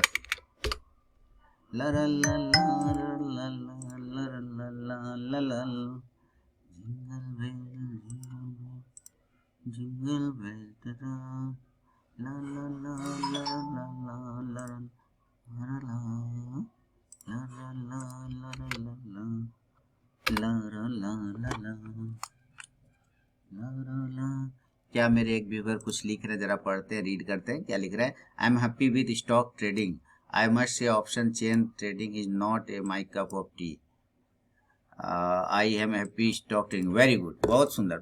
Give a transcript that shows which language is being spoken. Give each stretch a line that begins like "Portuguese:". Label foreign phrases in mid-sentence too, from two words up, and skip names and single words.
Hindi: ला ला ला ला ला ला ला ला ला, जिंगल बेल तेरा, ला ला ला ला ला ला ला ला ला ला ला ला ला ला। क्या मेरे एक व्यूवर कुछ लिख रहे हैं, जरा पढ़ते हैं, रीड करते हैं क्या लिख रहे हैं।
English: I am happy with stock trading, I must say option chain trading is not a my cup of tea. I am happy stock trading, very good,
Hindi: बहुत सुंदर।